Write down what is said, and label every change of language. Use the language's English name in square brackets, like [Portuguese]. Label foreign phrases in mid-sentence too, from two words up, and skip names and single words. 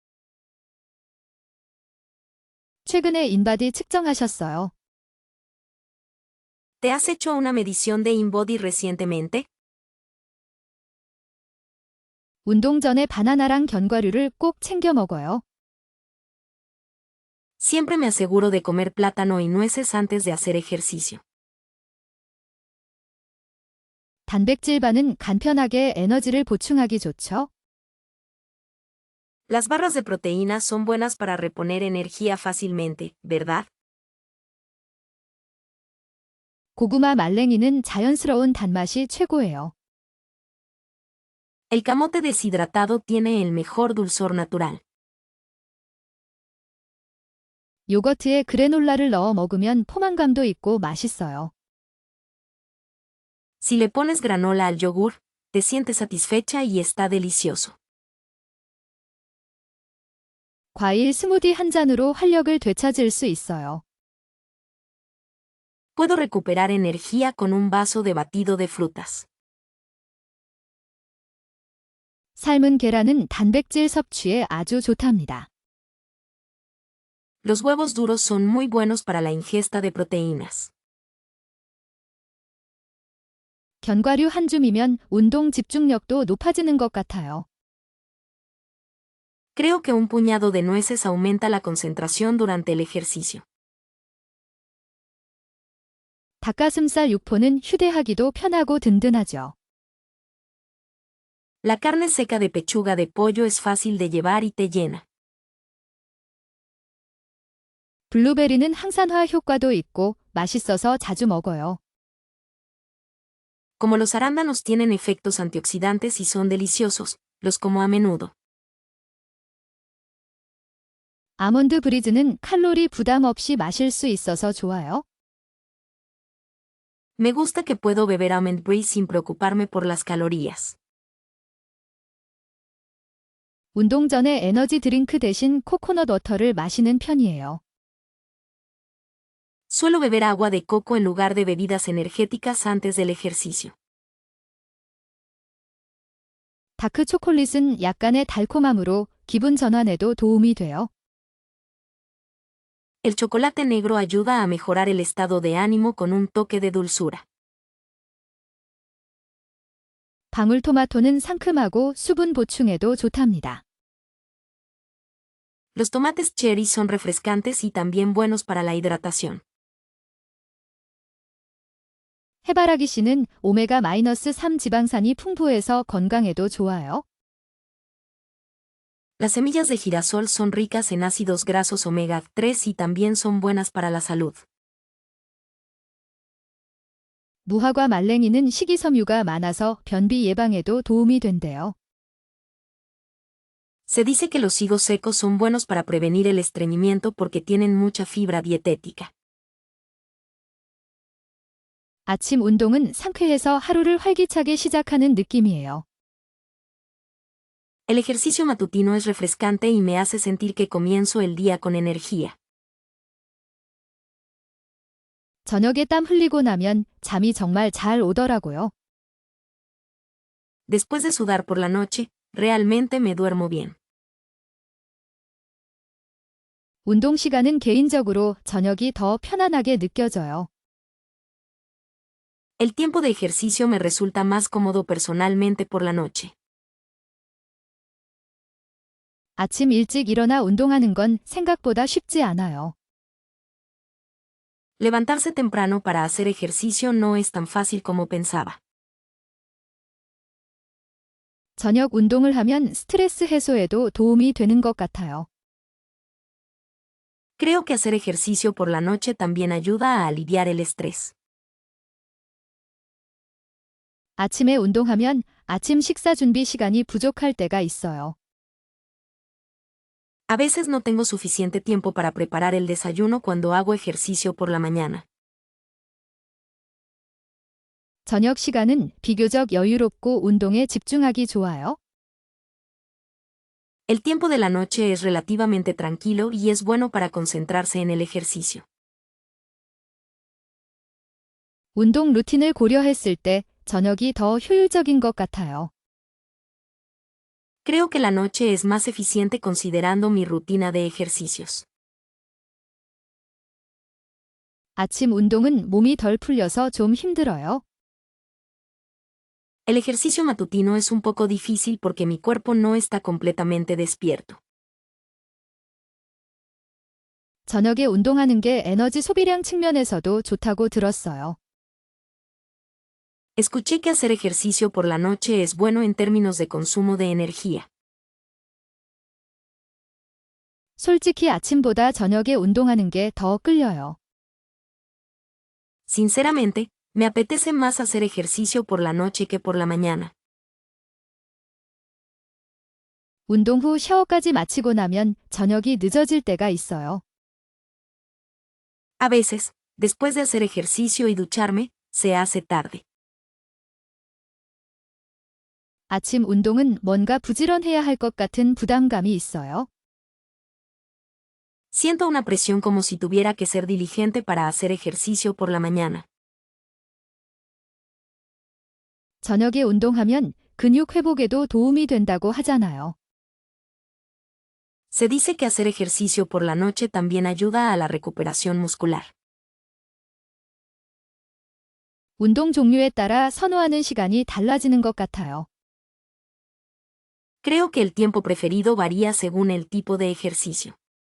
[Korean] 최근에 인바디 측정하셨어요? [Spanish] ¿Te has hecho una medición de InBody recientemente? [Korean] 운동 전에 바나나랑 견과류를 꼭 챙겨 먹어요. [Spanish] Siempre me aseguro de comer plátano y nueces antes de hacer ejercicio. [Korean] 단백질바는 간편하게 에너지를 보충하기 좋죠? [Spanish] Las barras de proteína son buenas para reponer energía fácilmente, ¿verdad? [Korean] 고구마 말랭이는 자연스러운 단맛이 최고예요. [Spanish] El camote deshidratado tiene el mejor dulzor natural. [Korean] 요거트에 그래놀라를 넣어 먹으면 포만감도 있고 맛있어요. [Spanish] Si le pones granola al yogur, te sientes satisfecha y está delicioso. [Korean] 과일 스무디 한 잔으로 활력을 되찾을 수 있어요. [Spanish] Puedo recuperar energía con un vaso de batido de frutas. [Korean] 삶은 계란은 단백질 섭취에 아주 좋답니다. [Spanish] Los huevos duros son muy buenos para la ingesta de proteínas. [Korean] 견과류 한 줌이면 운동 집중력도 높아지는 것 같아요. [Spanish] Creo que un puñado de nueces aumenta la concentración durante el ejercicio. [Korean] 닭가슴살 육포는 휴대하기도 편하고 든든하죠. [Spanish] La carne seca de pechuga de pollo es fácil de llevar y te llena. [Korean] 블루베리는 항산화 효과도 있고 맛있어서 자주 먹어요. [Spanish] Como los arándanos tienen efectos antioxidantes y son deliciosos, los como a menudo. [Korean] 아몬드 브리즈는 칼로리 부담 없이 마실 수 있어서 좋아요. [Spanish] Me gusta que puedo beber almond breeze sin preocuparme por las calorías. [Korean] 운동 전에 에너지 드링크 대신 코코넛 워터를 마시는 편이에요. [Spanish] Suelo beber agua de coco en lugar de bebidas energéticas antes del ejercicio. [Korean] 다크 초콜릿은 약간의 달콤함으로 기분 전환에도 도움이 돼요. [Spanish] El chocolate negro ayuda a mejorar el estado de ánimo con un toque de dulzura. [Korean] 방울토마토는 상큼하고 수분 보충에도 좋답니다. [Spanish] Los tomates cherry son refrescantes y también buenos para la hidratación. [Korean] 해바라기 씨는 오메가-3 지방산이 풍부해서 건강에도 좋아요. [Spanish] Las semillas de girasol son ricas en ácidos grasos omega 3 y también son buenas para la salud. [Korean] 무화과 말랭이는 식이섬유가 많아서 변비 예방에도 도움이 된대요. [Spanish] Se dice que los higos secos son buenos para prevenir el estreñimiento porque tienen mucha fibra dietética. [Korean] 아침 운동은 상쾌해서 하루를 활기차게 시작하는 느낌이에요. [Spanish] El ejercicio matutino es refrescante y me hace sentir que comienzo el día con energía. [Korean] 저녁에 땀 흘리고 나면 잠이 정말 잘 오더라고요. [Spanish] Después de sudar por la noche, realmente me duermo bien. [Korean] 운동 시간은 개인적으로 저녁이 더 편안하게 느껴져요. [Spanish] El tiempo de ejercicio me resulta más cómodo personalmente por la noche. [Korean] 아침 일찍 일어나 운동하는 건 생각보다 쉽지 않아요. [Spanish] Levantarse temprano para hacer ejercicio no es tan fácil como pensaba. [Korean] 저녁 운동을 하면 스트레스 해소에도 도움이 되는 것 같아요. [Spanish] Creo que hacer ejercicio por la noche también ayuda a aliviar el estrés. [Korean] 아침에 운동하면 아침 식사 준비 시간이 부족할 때가 있어요. [Spanish] A veces no tengo suficiente tiempo para preparar el desayuno cuando hago ejercicio por la mañana. [Korean] 저녁 시간은 비교적 여유롭고 운동에 집중하기 좋아요. [Spanish] El tiempo de la noche es relativamente tranquilo y es bueno para concentrarse en el ejercicio. [Korean] 운동 루틴을 고려했을 때 저녁이 더 효율적인 것 같아요. [Spanish] Creo que la noche es más eficiente considerando mi rutina de ejercicios. [Korean] 아침 운동은 몸이 덜 풀려서 좀 힘들어요. [Spanish] El ejercicio matutino es un poco difícil porque mi cuerpo no está completamente despierto. [Korean] 저녁에 운동하는 게 에너지 소비량 측면에서도 좋다고 들었어요. [Spanish] Escuché que hacer ejercicio por la noche es bueno en términos de consumo de energía. [Korean] 솔직히 아침보다 저녁에 운동하는 게 더 끌려요. [Spanish] Sinceramente, me apetece más hacer ejercicio por la noche que por la mañana. [Korean] 운동 후 샤워까지 마치고 나면 저녁이 늦어질 때가 있어요. [Spanish] A veces, después de hacer ejercicio y ducharme, se hace tarde. [Korean] 아침 운동은 뭔가 부지런해야 할 것 같은 부담감이 있어요. [Spanish] Siento una presión como si tuviera que ser diligente para hacer ejercicio por la mañana. [Korean] 저녁에 운동하면 근육 회복에도 도움이 된다고 하잖아요. [Spanish] Se dice que hacer ejercicio por la noche también ayuda a la recuperación muscular. [Korean] 운동 종류에 따라 선호하는 시간이 달라지는 것 같아요. [Spanish] Creo que el tiempo preferido varía según el tipo de ejercicio.